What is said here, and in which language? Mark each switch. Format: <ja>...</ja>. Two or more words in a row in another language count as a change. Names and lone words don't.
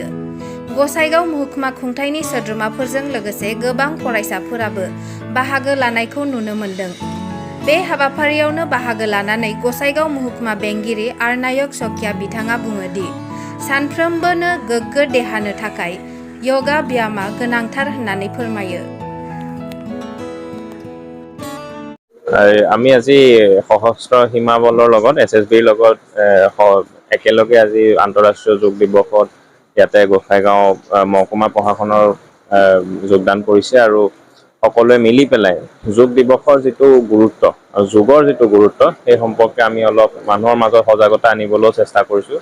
<brx>गसाइगाव महकुमा खुंथायनि सोद्रोमाफोरजों लोगोसे गोबां फरायसाफोराबो बाहागो लानायखौ नुनो मोन्दों। बे हाबाफारियावनो बाहागो लानानै गसाइगाव महकुमा बेंगिरि आरनायक सखिया बिथाङा बुङो दि सानफ्रोमबोनो गोग्गो देहानो थाखाय योगा ब्यामा गोनांथार होननानै फोरमायो।</brx> <as>আমি আজি সশস্ত্ৰ সীমা বলৰ লগত এছএছবিৰ লগত একেলগে আজি আন্তঃৰাষ্ট্ৰীয় যোগ দিৱসত ইয়াতে গোসাইগাঁও মহকুমা প্ৰশাসনৰ যোগদান কৰিছে আৰু সকলোৱে মিলি পেলাই যোগ দিৱসৰ যিটো গুৰুত্ব আৰু যোগৰ যিটো গুৰুত্ব সেই সম্পৰ্কে আমি অলপ মানুহৰ মাজত সজাগতা আনিবলৈ চেষ্টা কৰিছোঁ।</as>